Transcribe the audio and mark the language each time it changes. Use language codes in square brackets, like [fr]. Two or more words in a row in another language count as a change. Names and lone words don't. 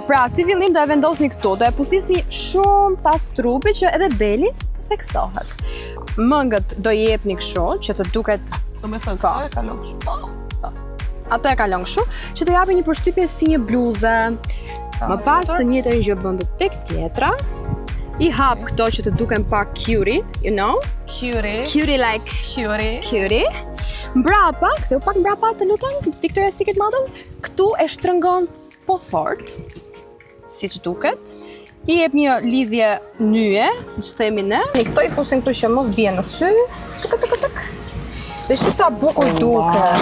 [sq] Pra, si fillim do e vendosni këtu, do e pusisni shumë pas trupit që edhe beli të theksohet. Mëngët do i jepni kështu që të duket Domethënë, ka e kalon kështu. ato e kalon kështu, që të japi një përshtypje si një bluze. Më pas të njëjtën gjë bën tek tjetra. I hap këto që të duken pak cutie, [en] you know? Cutie like cutie. [sq] Mbrapa, ktheu pak mbrapa të lutem, [en] Victoria's Secret model, [sq] këtu e shtrëngon po fort, siç duket. I jep një lidhje nyje, siç themi ne. Ne këto i fusin këtu që mos bie në sy. Tuk. Dhe shi sa bukur duket.